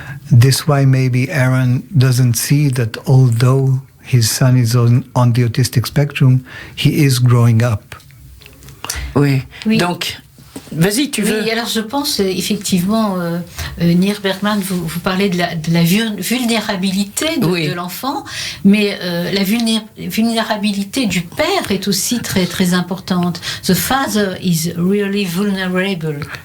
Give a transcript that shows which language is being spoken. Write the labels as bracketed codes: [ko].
[en] This is why maybe Aaron doesn't see that although his son is on the autistic spectrum, he is growing up. [fr] Oui. Donc, vas-y, tu veux. Oui, alors je pense effectivement, Nir Bergman, vous parlez de la vulnérabilité de l'enfant, mais la vulnérabilité du père est aussi très très importante. [en] The father is really vulnerable.